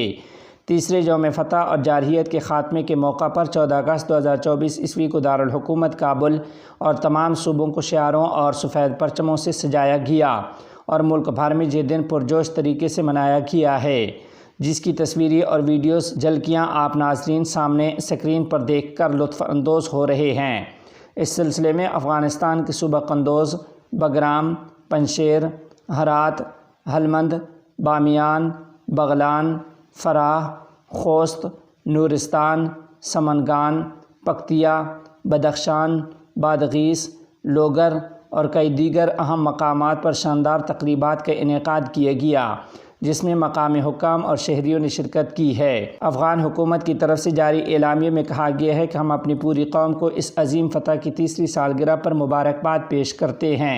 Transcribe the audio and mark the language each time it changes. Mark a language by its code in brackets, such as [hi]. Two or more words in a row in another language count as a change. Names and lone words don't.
[ur] تیسرے یوم فتح اور جارحیت کے خاتمے کے موقع پر 14 اگست 2024 عیسوی کو دارالحکومت کابل اور تمام صوبوں کو شعاروں اور سفید پرچموں سے سجایا گیا اور ملک بھر میں یہ دن پرجوش طریقے سے منایا گیا ہے، جس کی تصویری اور ویڈیوز جھلکیاں آپ ناظرین سامنے اسکرین پر دیکھ کر لطف اندوز ہو رہے ہیں۔ اس سلسلے میں افغانستان کے صوبہ قندوز، بگرام، پنشیر، ہرات، ہلمند، بامیان، بغلان، فراہ، خوست، نورستان، سمنگان، پکتیا، بدخشان، بادغیس، لوگر اور کئی دیگر اہم مقامات پر شاندار تقریبات کا انعقاد کیا گیا، جس میں مقامی حکام اور شہریوں نے شرکت کی ہے۔ افغان حکومت کی طرف سے جاری اعلامیے میں کہا گیا ہے کہ ہم اپنی پوری قوم کو اس عظیم فتح کی 3ری سالگرہ پر مبارکباد پیش کرتے ہیں۔